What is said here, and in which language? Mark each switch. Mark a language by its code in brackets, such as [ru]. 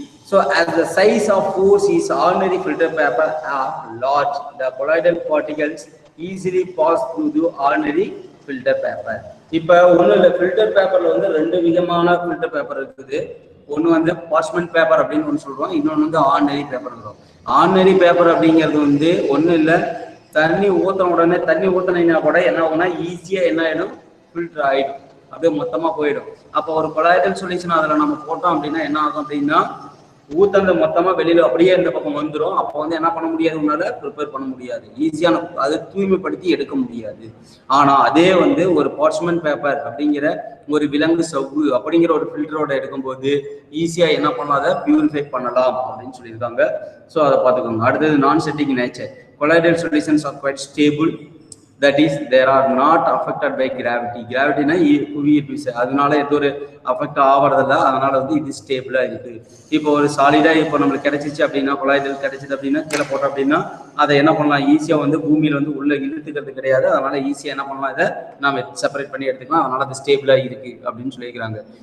[en] So as the size of pores is ordinary filter paper are large, the colloidal particles easily pass through the ordinary filter paper. [ta] இப்ப ஒண்ணுல filter பேப்பர்ல வந்து 2 விதமான filter paper இருக்குது. ஒன்று வந்து parchment paper அப்படின்னு ஒன்று சொல்றோம், இன்னொன்று வந்து ஆர்டினரி பேப்பர் இருக்கும். ஆர்டினரி பேப்பர் அப்படிங்கிறது வந்து ஒன்றும் இல்லை, தண்ணி ஊற்றின உடனே தண்ணி ஊற்றினீங்கன்னா கூட என்ன ஆகும்னா ஈஸியா என்ன ஆயிடும் ஃபில்டர் ஆயிடும், அப்படியே மொத்தமா போயிடும். அப்போ ஒரு கொலாய்டல் சொல்யூஷன் அதில் நம்ம போட்டோம் அப்படின்னா என்ன ஆகும் அப்படின்னா ஊத்தந்த மொத்தமா வெளியில அப்படியே இந்த பக்கம் வந்துடும். அப்போ வந்து என்ன பண்ண முடியாது, உன்னால ப்ரிப்பேர் பண்ண முடியாது, ஈஸியான அதை தூய்மைப்படுத்தி எடுக்க முடியாது. ஆனா அதே வந்து ஒரு பார்ச்மெண்ட் பேப்பர் அப்படிங்கிற ஒரு விலங்கு சவ்வு அப்படிங்கிற ஒரு ஃபில்டரோட எடுக்கும்போது ஈஸியா என்ன பண்ணலாம், அதை பியூரிஃபை பண்ணலாம் அப்படின்னு சொல்லியிருக்காங்க. ஸோ அதை பார்த்துக்கோங்க. அடுத்தது நான் setting nature. [en] Colloidal solutions are quite stable, that is there are not affected by gravity. [ta] கிராவிட்டினா புவியீர்ப்பு விசை, அதனால எந்த ஒரு அஃபெக்ட் ஆகிறதில்ல, அதனால வந்து இது ஸ்டேபிளா இருக்கு. இப்போ ஒரு சாலிடா இப்போ நம்மளுக்கு கிடைச்சிச்சு அப்படின்னா கொலாய்டல் கிடைச்சிது அப்படின்னா கீழே போட்டோம் அப்படின்னா அதை என்ன பண்ணலாம், ஈஸியா வந்து பூமியில வந்து உள்ள இழுத்துக்கிறது கிடையாது. அதனால ஈஸியா என்ன பண்ணலாம், இதை நம்ம செப்பரேட் பண்ணி எடுத்துக்கலாம். அதனால அது ஸ்டேபிளா இருக்கு அப்படின்னு சொல்லியிருக்காங்க.